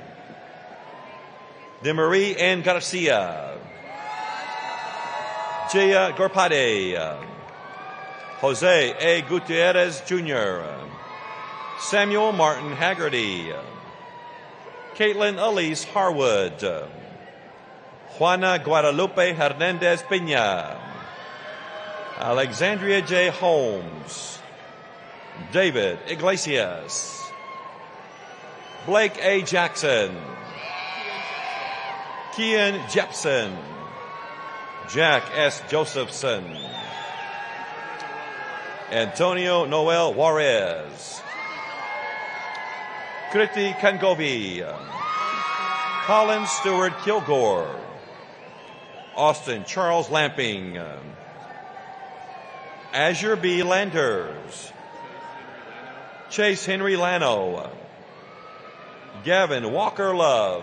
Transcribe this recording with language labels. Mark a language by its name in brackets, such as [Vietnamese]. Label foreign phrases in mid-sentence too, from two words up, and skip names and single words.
[English] DeMarie N. Garcia. Jaya Gorpade. Jose A. Gutierrez Jr. Samuel Martin Haggerty. Caitlin Elise Harwood. Juana Guadalupe Hernandez Pena. Alexandria J. Holmes. David Iglesias. Blake A. Jackson. Kian Jepson. Jack S. Josephson. Antonio Noel Juarez. Kriti Kangovi. Colin Stewart Kilgore. Austin Charles Lamping. Azure B. Landers. Chase Henry Lano. Gavin Walker Love.